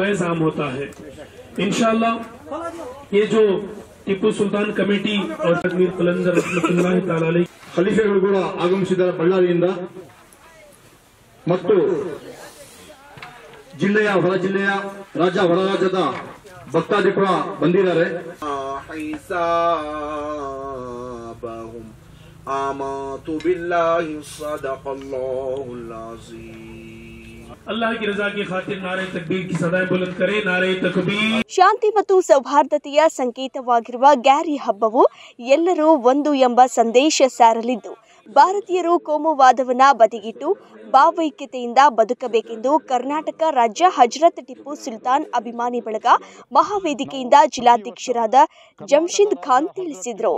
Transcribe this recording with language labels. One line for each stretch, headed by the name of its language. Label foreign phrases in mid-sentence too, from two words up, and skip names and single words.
Kannada: ಟಿಪ್ಪು ಸುಲ್ತಾನ್ ಕಮಿಟಿ ಖಲೀಫೆಗಳು ಕೂಡ ಆಗಮಿಸಿದ್ದಾರೆ ಬಳ್ಳಾರಿಯಿಂದ ಮತ್ತು ಜಿಲ್ಲೆಯ ಹೊರ ಜಿಲ್ಲೆಯ ರಾಜ್ಯ ಹೊರ ರಾಜ್ಯದ ಭಕ್ತಾದಿ ಕೂಡ ಬಂದಿದ್ದಾರೆ.
Urdu: اللہ کی رضا کی خاطر نعرۂ تکبیر کی صدائیں بلند کرے. نعرۂ تکبیر.
Kannada: ಶಾಂತಿ ಮತ್ತು ಸೌಹಾರ್ದತೆಯ ಸಂಕೇತವಾಗಿರುವ ಗ್ಯಾರಿ ಹಬ್ಬವು ಎಲ್ಲರೂ ಒಂದು ಎಂಬ ಸಂದೇಶ ಸಾರಲಿದ್ದು, ಭಾರತೀಯರು ಕೋಮುವಾದವನ್ನ ಬದಿಗಿಟ್ಟು ಭಾವೈಕ್ಯತೆಯಿಂದ ಬದುಕಬೇಕೆಂದು ಕರ್ನಾಟಕ ರಾಜ್ಯ ಹಜರತ್ ಟಿಪ್ಪು ಸುಲ್ತಾನ್ ಅಭಿಮಾನಿ ಬಳಗ ಮಹಾವೇದಿಕೆಯಿಂದ ಜಿಲ್ಲಾಧ್ಯಕ್ಷರಾದ ಜಮ್ಶಿದ್ ಖಾನ್ ತಿಳಿಸಿದರು.